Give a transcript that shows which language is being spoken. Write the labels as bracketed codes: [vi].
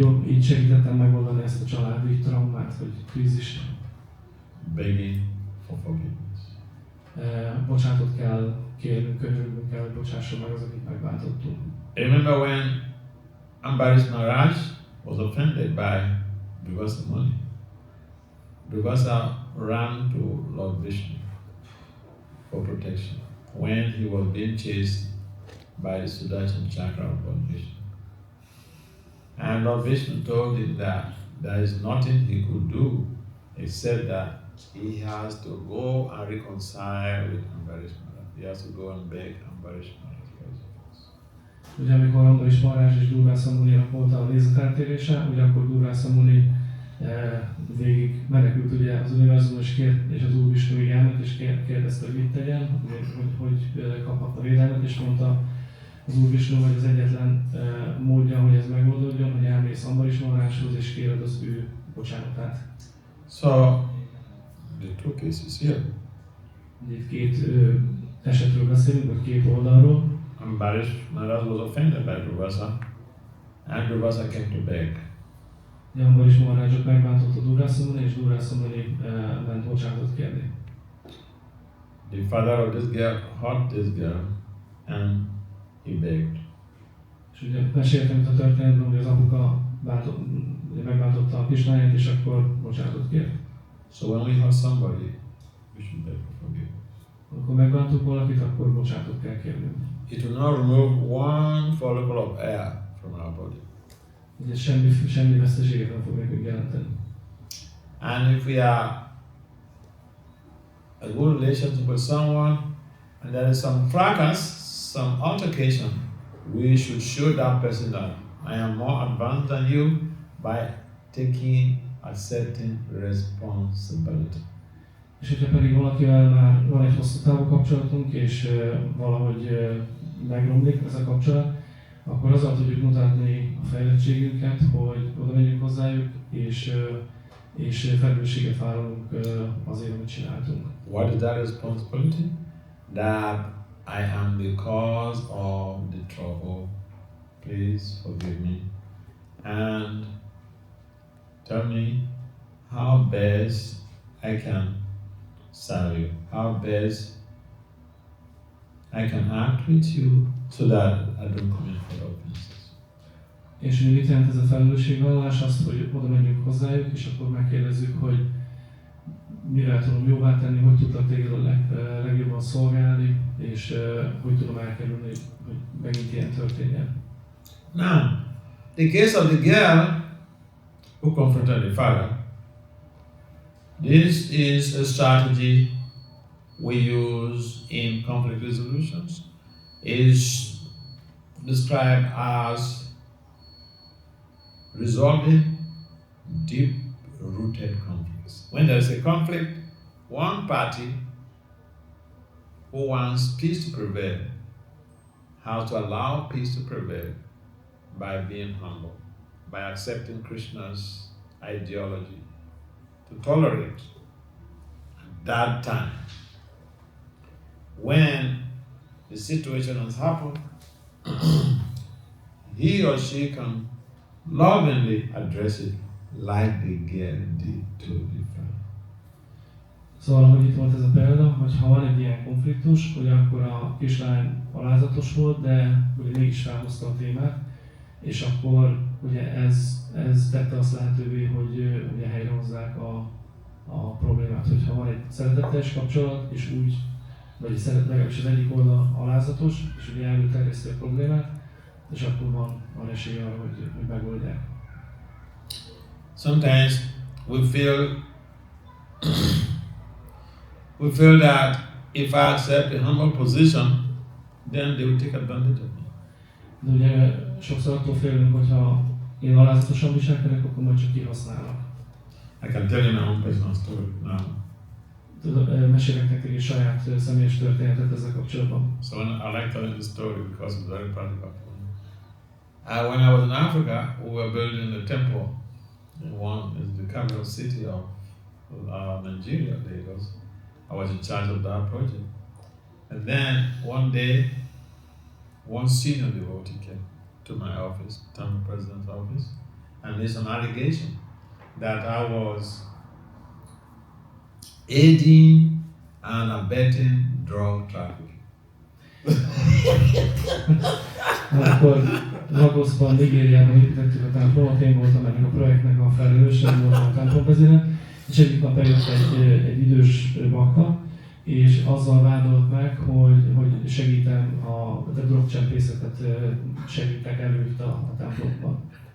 [hu] Így segítettem megoldani ezt a családi traumát, vagy krízist. [en] Begging for forgiveness. [hu] Bocsánatot kell kérnünk, könyörülnünk kell, hogy bocsásson meg az, akit megbántottunk. [en] I remember when Maharaja was offended by Durvasa Muni. Durvasa ran to Lord Vishnu for protection when he was being chased by the Sudarshan Chakra of Lord Vishnu. And Lord Vishnu told him that there is nothing he could do except that he has to go and reconcile with Ambarish Maharaj. He has to go and beg Ambarish Maharaj. [hu] Ugye amikor Ambarish Maharaj és Durvasa Muninak volt a nézeteltérése, ugye akkor Durvasa Muni végig menekült ugye az univerzumon és az Úr Visnuig elment és kérdezte, hogy mit tegyen, hogy kaphatta védelmet, és mondta az Úr Visnu, hogy az egyetlen módja, hogy ez megoldódjon, hogy elmész Ambarish Maharajhoz és kéred az ő bocsánatát. [en] So, the two cases here. [hu] Itt két esetről beszélünk, vagy két oldalról. [en] Ambarish Maharaj was offended by Durvasa, and Durvasa came to beg. [hu] Ambarish Maharajot megbántotta Durvasa Muni, és Durvasa Muni ment bocsánatot kérni. [en] The father of this girl hurt this girl, and he begged. [hu] És ugye meséltem itt a történetben, hogy az apuka megbántotta a kislányát, és akkor bocsánatot kért. [en] So when we hurt somebody, we should beg for forgiveness. [hu] Amikor megbántunk valakit, akkor bocsánatot kell kérnünk. [en] It will not remove one follicle of air from our body. [hu] Ugye semmi veszteséget nem fog nekünk jelenteni. [en] And if we are a good relationship with someone, and there is some fracas, some altercation, we should show that person that I am more advanced than you by accepting responsibility. [hu] És hogyha pedig valakivel már van egy hosszú távú kapcsolatunk, és valahogy megromlik ez a kapcsolat, akkor azzal tudjuk mutatni a fejlettségünket, hogy oda megyünk hozzájuk, és felelősséget vállalunk azért, amit csináltunk. [en] What is that responsibility? That I am the cause of the trouble. Please forgive me. And tell me how best I can serve you, how best I can act with you so that I don't commit further offenses. [hu] És mit jelent ez a felelősségvállalás? Azt, hogy oda megyünk hozzájuk, és akkor megkérdezzük, hogy mivel tudom jóvá tenni, hogy tudlak téged a legjobban szolgálni, és hogy tudom elkerülni, hogy megint ilyen történjen. [en] Now, the case of the girl who confronted the father, this is a strategy we use in conflict resolutions. It is described as resolving deep-rooted conflicts. When there is a conflict, one party who wants peace to prevail has to allow peace to prevail by being humble, by accepting Krishna's ideology, to tolerate at that time. When the situation has happened, he or she can lovingly address it like the girl did to the friend. [hu] Szóval, ahogy itt volt ez a példa, hogy ha van egy ilyen konfliktus, hogy akkor a kislány alázatos volt, de ugye mégis felhozta a témát, és akkor ugye ez tette azt lehetővé, hogy ugye helyrehozzák a problémát. Hogyha van egy szeretetteljes kapcsolat, és úgy, vagy legalábbis az egyik oldal alázatos, és ugye előterjeszti a problémát, és akkor van esély arra, hogy megoldják. [en] Sometimes we feel that if I accept a humble position, then they will take advantage of me. [hu] De ugye sokszor attól félünk, hogyha én alázatosan viselkedek, akkor majd csak kihasználnak. [en] I can tell you my own personal story now. [hu] Mesélek nektek egy saját személyes történetet ezzel kapcsolatban. [en] So I like telling the story because it's very practical. When I was in Africa, we were building a temple in the capital city of Nigeria, Lagos. I was in charge of that project. And then one day, one senior devotee came to my office, temple president's office, and there's an allegation that I was aiding and abetting drug trafficking. [hu] Akkor Lagosban, Nigériában építettük a templomot, én voltam ennek a projektnek a felelőse, én voltam a templomvezére, és egyik nap eljött egy idős bakta, és azzal vádolt meg, hogy segítem a drogcsempészetet, segítek előtt a templomban.